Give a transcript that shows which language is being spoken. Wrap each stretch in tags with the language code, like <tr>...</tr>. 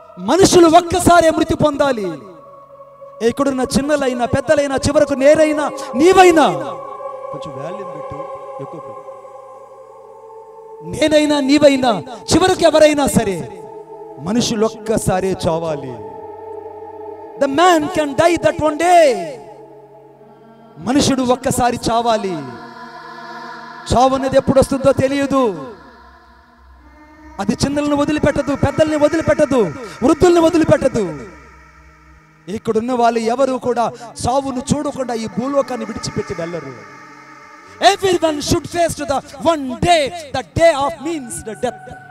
<te>మనుషులు ఒక్కసారే మృతి పొందాలి. ఇక్కడున్న చిన్నలైనా పెద్దలైనా చివరకు నేరైనా నీవైనా, కొంచెం వాల్యూమ్ పెట్టు, ఎక్కువ పెట్టు, నేనైనా నీవైనా చివరకు ఎవరైనా సరే మనుషులు ఒక్కసారే చావాలి.</te> <en>The man can die that one day.</en> <te>మనుషుడు ఒక్కసారి చావాలి. చావు అనేది ఎప్పుడు వస్తుందో తెలియదు. అది చిన్నలను వదిలిపెట్టదు, పెద్దల్ని వదిలిపెట్టదు, వృద్ధుల్ని వదిలిపెట్టదు. ఇక్కడున్న వాళ్ళు ఎవరు కూడా చావును చూడకుండా ఈ భూలోకాన్ని విడిచిపెట్టి వెళ్ళరు.</te> <en>Everyone should face to the one day, the day of means the death.</en>